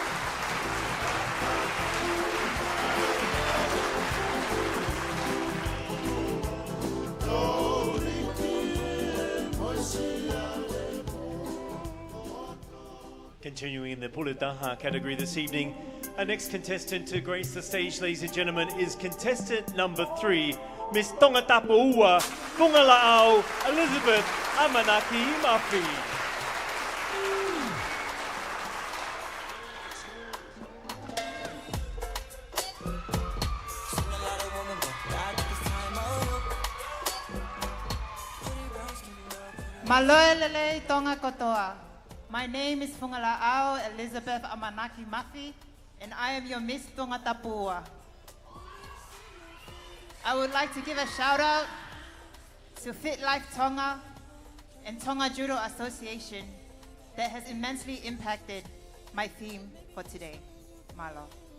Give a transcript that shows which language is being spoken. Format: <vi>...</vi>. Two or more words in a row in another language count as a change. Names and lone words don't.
<en>Continuing in the Pulletaha category this evening, our next contestant to grace the stage, ladies and gentlemen, is contestant number 3, Miss Tonga Tapua Pungala'au Elizabeth Amanaki Mafi.</en> <to>Maloelele Tonga Kotoa.</to> <en>My name is Pungala'au Elizabeth Amanaki Mafi, and I am your Miss Tonga Tapua. I would like to give a shout out to Fit Life Tonga and Tonga Judo Association that has immensely impacted my theme for today. Malo.</en>